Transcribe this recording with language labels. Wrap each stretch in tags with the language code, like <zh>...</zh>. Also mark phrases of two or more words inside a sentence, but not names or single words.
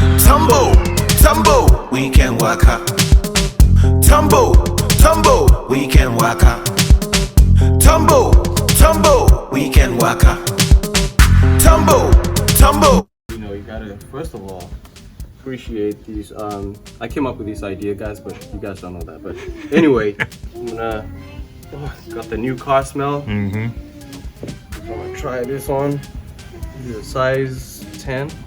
<en>Tombo, Tombo, Weekend Waka. Tombo, Tombo, Weekend Waka. Tombo, Tombo, Weekend Waka. Tombo, Tombo. You know, you gotta first of all appreciate these. I came up with this idea, guys, but you guys don't know that. But anyway, I'm gonna got the new car smell. I'm gonna try this on. This is a size 10.</en>